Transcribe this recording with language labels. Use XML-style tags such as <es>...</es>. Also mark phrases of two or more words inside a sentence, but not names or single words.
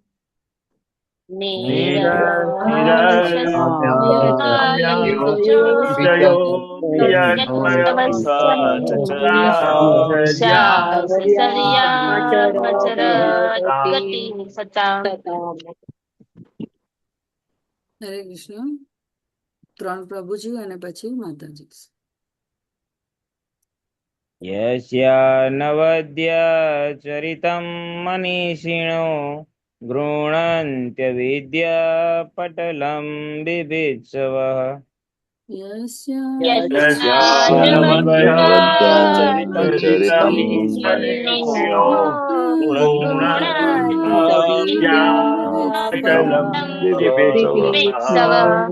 <sa>निरतिशयोऽपि यत्स्वयं शाचर्यामचरति सताम्</sa> <gu>હરે કૃષ્ણ. ત્રણ પ્રભુજી અને પછી માતાજી.</gu> <sa>यस्यानवद्याचरितं मनीषिणो गृह्णन्त्यविद्यापटलं बिभीत्सवः यस्यानवद्याचरितं मनीषिणो गुणत्यविद्यापटलं बिभीषवः</sa>